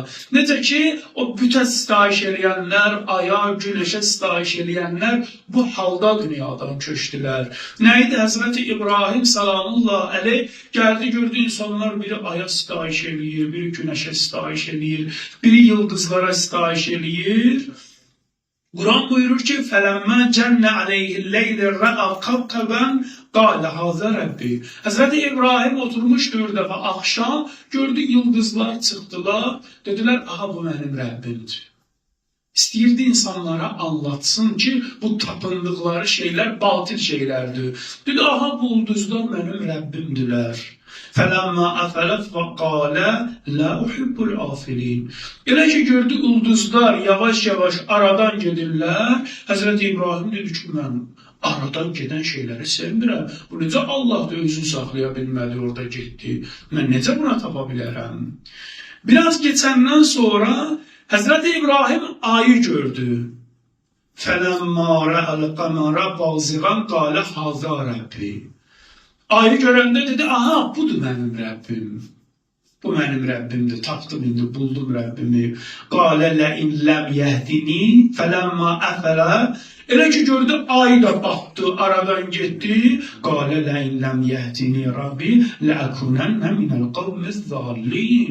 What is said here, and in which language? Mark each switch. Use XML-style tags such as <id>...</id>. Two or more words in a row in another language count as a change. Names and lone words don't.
<az>Necə ki, o bütə sitayiş eləyənlər, aya, günəşə sitayiş eləyənlər bu halda dünyadan köçdülər. Nəydi? Həzrəti İbrahim</az> <ar>سلام الله عليه</ar> <az>gəldi, gördü insanlar biri aya sitayiş eləyir, biri günəşə sitayiş eləyir, biri yıldızlara sitayiş eləyir. Quran buyurur ki,</az> <ar>فَلَمَّا جَنَّ عَلَيْهِ اللَّيْلِ رَأَى كَوْكَبًا قَالَ هَذَا رَبِّي.</ar> <az>Həzrəti İbrahim oturmuşdu bir dəfə axşam, gördü yıldızlar çıxdılar, dedilər, aha bu mənim Rəbbimdir. İstəyirdi insanlara anlatsın ki, bu tapındıqları şeylər batil şeylərdir. Dedi, aha bu ulduzlar mənim Rəbbimdirlər.</az> <ar>فَلَمَّا أَفَلَتْ وَقَالَ لَا أُحِبُّ الْآفِلِينَ.</ar> <az>Elə ki gördü ulduzlar yavaş-yavaş aradan gedirlər, Həzrəti İbrahim dedi ki, mən aradan gedən şeyləri sevmirəm. Bu necə Allah da özünü saxlaya bilmədi, orada getdi. Mən necə buna tapa bilərəm? Biraz geçəndən sonra Həzrəti İbrahim ayı gördü.</az> <ar>فَلَمَّا رَأَى الْقَمَرَ بَازِغًا قَالَ هَذَا رَبِّي.</ar> <az>Ayı görəndə dedi, aha budur mənim Rəbbim. Bu mənim Rəbbimdir, tapdım indi, buldum Rəbbimi.</az> <ar>قال لئن لم يهدني فلما أفل.</ar> <az>Elə ki gördü, ay da batdı, aradan getdi.</az> <ar>قال لئن لم يهدني ربي لأكونن من القوم الضالين.</ar>